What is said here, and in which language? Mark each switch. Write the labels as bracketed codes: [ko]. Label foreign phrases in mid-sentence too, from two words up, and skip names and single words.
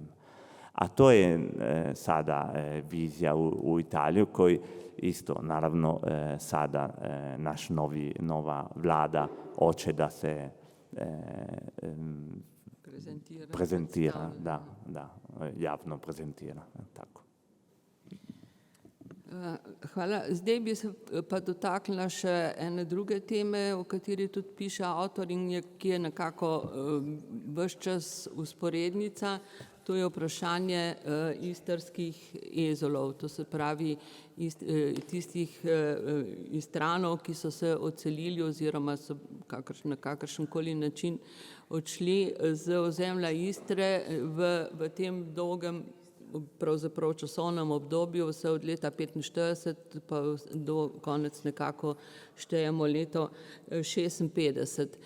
[sr] A to je sada vizija u Italiju koji isto, naravno, sada nova vlada hoće da se prezentira, da, javno prezentira. Tako. [sl] Hvala. Zdaj bi se pa dotaknila še ene druge teme, o kateri tudi piše avtor in ki je nekako ves čas usporednica. To je vprašanje istrskih ezolov, to se pravi tistih Istranov, ki so se odselili oziroma so na kakršenkoli način odšli z ozemlja Istre v tem dolgem pravzaprav časovnem obdobju, vse od leta 1945 pa do konec nekako štejemo leto 1956.